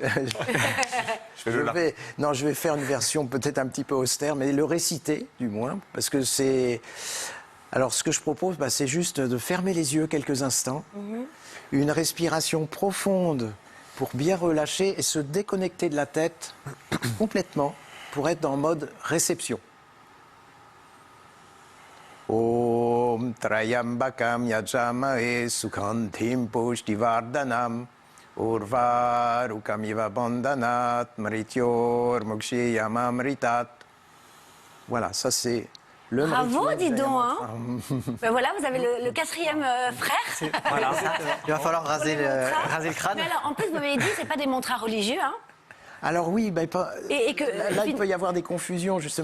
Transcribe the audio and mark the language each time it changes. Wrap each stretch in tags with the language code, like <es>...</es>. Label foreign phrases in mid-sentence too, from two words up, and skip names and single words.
<fr>Je vais faire une version peut-être un petit peu austère, mais le réciter, du moins, parce que c'est... Alors, ce que je propose, c'est juste de fermer les yeux quelques instants, une respiration profonde pour bien relâcher et se déconnecter de la tête complètement pour être dans le mode réception.</fr> <sa>ॐ त्रयम्बकम् यजामहे सुखन्तिम् पुष्टिवर्धनम् उर्वारुकमिव बन्धनात् मृत्योर् मुक्षियमामृतात्.</sa> <fr>Voilà, ça c'est le Bravo, Mrityor dis donc, hein. Ben voilà, vous avez le quatrième frère. Voilà, il va falloir raser le crâne. Mais alors, en plus, vous m'avez dit, c'est pas des mantras religieux, hein. Alors oui, et que, là il peut y avoir des confusions justement,</fr>